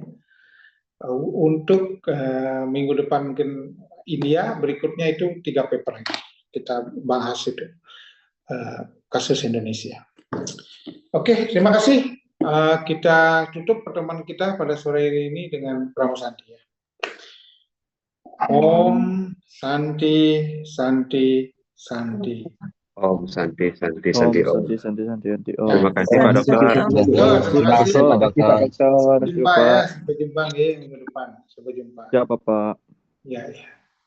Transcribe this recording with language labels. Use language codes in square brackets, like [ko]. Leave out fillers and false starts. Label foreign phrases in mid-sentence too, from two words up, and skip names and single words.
[id] Untuk minggu depan mungkin India, berikutnya itu 3 paper kita bahas itu kasus Indonesia. Oke, terima kasih. Kita tutup pertemuan kita pada sore ini dengan Pramu Santi ya. [sa] Om Santi Santi Santi. Om Santi Santi Om Santi Om. Santi. [id] Terima kasih Pak Dokter. Terima kasih Pak Dokter. Sampai jumpa ya, sampai jumpa minggu depan. Sampai jumpa. Ya, Bapak. Ya, ya.